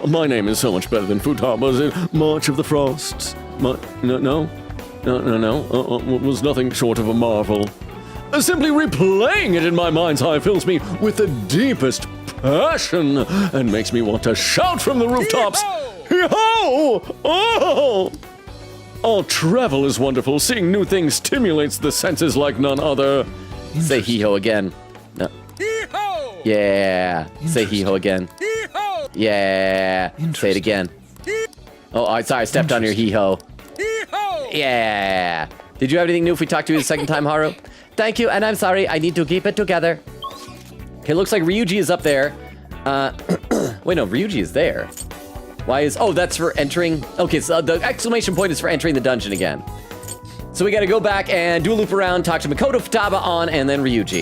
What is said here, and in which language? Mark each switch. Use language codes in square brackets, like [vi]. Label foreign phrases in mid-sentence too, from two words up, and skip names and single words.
[en] My name is so much better than Futaba's. March of the Frost. No. Was nothing short of a marvel. Simply replaying it in my mind's eye fills me with the deepest passion and makes me want to shout from the rooftops. Hee-ho! Oh! Oh, travel is wonderful. Seeing new things stimulates the senses like none other. Say hee-ho again. No. Hee-ho! Yeah. Say hee-ho again. Hee-ho! Yeah. Say it again. Oh, sorry, I stepped on your hee-ho. Hee-ho! Yeah. Did you have anything new if we talked to you the second time, Haru? Thank you, and I'm sorry. I need to keep it together. Okay, looks like Ryuji is up there. Wait, no, Ryuji is there. Why is... Oh, that's for entering... Okay, so the exclamation point is for entering the dungeon again. So we got to go back and do a loop around, talk to Makoto, Futaba, On, and then Ryuji.